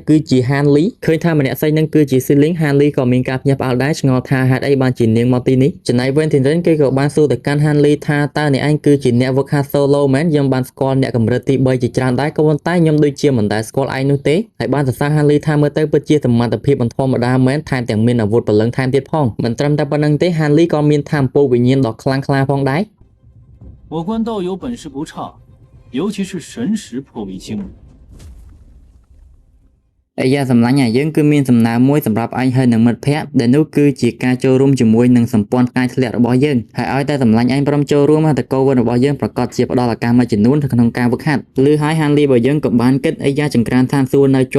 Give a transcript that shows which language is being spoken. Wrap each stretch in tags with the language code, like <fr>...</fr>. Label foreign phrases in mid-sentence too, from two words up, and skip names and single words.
<km>គឺជា Hanley ឃើញថាម្នាក់ស្រីនឹងគឺជា Sealing Hanley ក៏មានការភ្ញាក់ផ្អើលដែរឆ្ងល់ថាហេតុអីបានជានាងមកទីនេះចំណែក Ventinren គេក៏បានសួរទៅកាន់ Hanley ថាតើអ្នកឯងគឺជាអ្នកវឹកហាត់ solo មែនខ្ញុំបានស្គាល់អ្នកកម្រិតទី3ជាច្រើនដែរក៏ប៉ុន្តែខ្ញុំដូចជាមិនដែលស្គាល់ឯងនោះទេហើយបានសរសើរ Hanley ថាមើលទៅពិតជាសមត្ថភាពមិនធម្មតាមែនថែមទាំងមានអាវុធព្រលឹងថែមទៀតផងមិនត្រឹមតែប៉ុណ្្នឹងទេ Hanley ក៏មានថាមពលវិញ្ញាណដ៏ខ្លាំងក្លាផងដែរ</km> <zh>我观道友本事不差，尤其是神识颇为精明。</zh> <km>អាយ៉ាសម្លាញ់យើងគឺមានសំណើមួយសម្រាប់ឯងហើយនឹងមិត្តភ័ក្តិដែលនោះគឺជាការចូលរួមជាមួយនឹងសម្ព័ន្ធផ្កាយធ្លាក់របស់យើងហើយឲ្យតែសម្លាញ់ឯងព្រមចូលរួមតកោវិនរបស់យើងប្រកាសជាផ្ដល់ឱកាសមួយចំនួនទៅក្នុងការវឹកហាត់ឬហើយ Hanley របស់យើងក៏បានគិតអាយ៉ាចង្ក្រានឋានសួគ៌នៅជា</km>